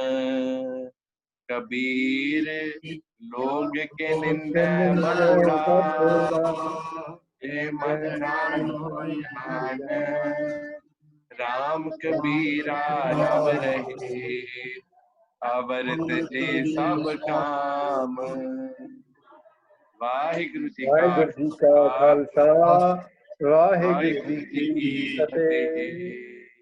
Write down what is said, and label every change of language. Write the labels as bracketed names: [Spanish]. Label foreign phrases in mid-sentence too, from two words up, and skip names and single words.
[Hindi] कबीर लोग के निंदे बकुड़ा, ते मन नाही ज्ञान, राम कबीरा रव रहे, अवर तजे सब काम। [Punjabi] ਵਾਹਿਗੁਰੂ ਜੀ ਵਾਹਿਗੁਰੂ ਜੀ ਕਾ ਖਾਲਸਾ, ਵਾਹਿਗੁਰੂ ਜੀ ਵਾਹਿਗੁਰੂ ਜੀ ਕੀ की ਫਤਿਹ। फतेह।